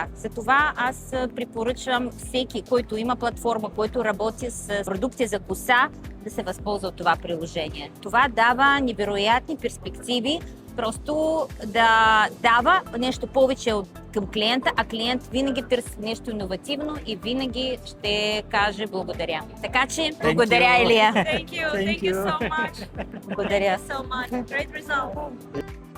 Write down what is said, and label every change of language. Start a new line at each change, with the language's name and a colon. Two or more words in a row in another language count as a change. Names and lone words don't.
Bulgarian: Затова аз препоръчвам всеки, който има платформа, който работи с продукти за коса, да се възползва от това приложение. Това дава невероятни перспективи, просто да дава нещо повече към клиента, а клиент винаги търси нещо иновативно и винаги ще каже благодаря. Така че, благодаря, Илия.
English: Thank you so much.
Bulgarian: Благодаря.
English: So much. Great result.